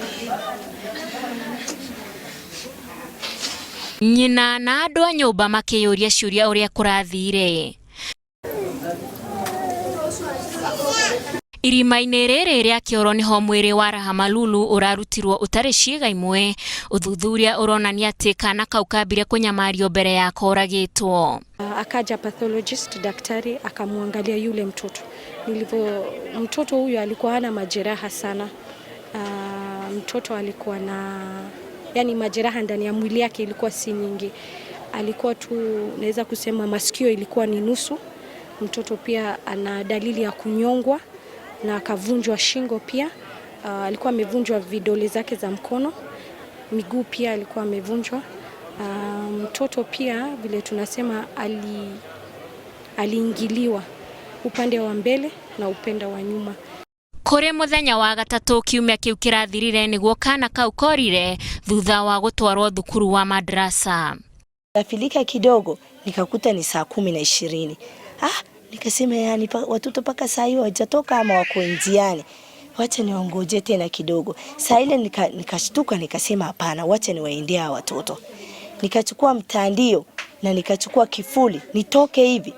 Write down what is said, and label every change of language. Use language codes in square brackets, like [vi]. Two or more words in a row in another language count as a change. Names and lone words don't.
[ki] Nyina na andu a nyumba makiyuria ciuria uria kurathire. Irima-inĩ rĩrĩ rĩa Kĩoro niho mwĩrĩ wa Rahama Lulu urarutirwo utari ciĩga imwe. Uthuthuria uronania atĩ kana kau kambire kunyamario mbere ya koragitwo. [sw] Akaja pathologist daktari akamwangalia yule mtoto. Mtoto huyu alikuwa hana majeraha sana. Mtoto alikuwa na majeraha ndani ya mwili yake ilikuwa si nyingi. Alikuwa tu naweza kusema masikio ilikuwa ni nusu. Mtoto pia ana dalili ya kunyongwa na akavunjwa shingo pia. Alikuwa amevunjwa vidole zake za mkono, miguu pia alikuwa amevunjwa. Mtoto pia vile tunasema aliingiliwa upande wa mbele na upande wa nyuma. [ki] Kore muthenya wa gatatu kiumia kiu kirathirire niguo kana kau korire thutha wa gutwarwo thukuru wa madrasa. [sw] Nafilika kidogo nikakuta ni saa 10:20. Nikasema yani watoto paka saa hiyo hawajatoka ama wako njiani. Wacha niwaongoje tena kidogo. Saa ile nikashtuka nikasema hapana, wacha niwaendea watoto. Nikachukua mtandio na nikachukua kifuli nitoke hivi.